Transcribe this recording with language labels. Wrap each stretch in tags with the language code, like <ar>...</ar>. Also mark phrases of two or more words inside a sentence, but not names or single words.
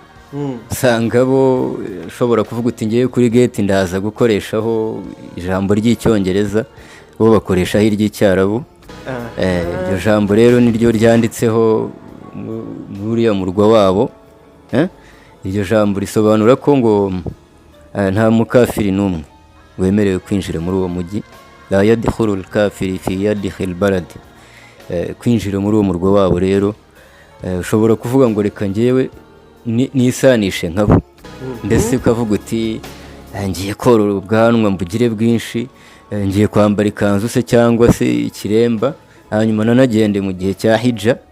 <rw>Usanga bo ushobora kuvuga uti ngiye kuri gate ndaza gukoreshaho ijambo ry'Icyongereza, bo bakoreshaho iry'Icyarabu. Iryo jambo rero niryo ryanditseho muri ya murwa wabo. Iryo jambo risobanura ko ngo nta mukafiri n'umwe wemerewe kwinjira muri uwo mujyi,</rw> <ar>لا يدخل الكافر في يدخل البلد.</ar> <rw>Kwinjira muri uwo murwa wabo rero ushobora kuvuga ngo reka ngewe nisanishe nkabo, ndetse ukavuga uti ngiye korora ubwanwa mbugire bwinshi, ngiye kwambara ikanzu se cyangwa se ikiremba, hanyuma nanagende mu gihe cya hija.</rw>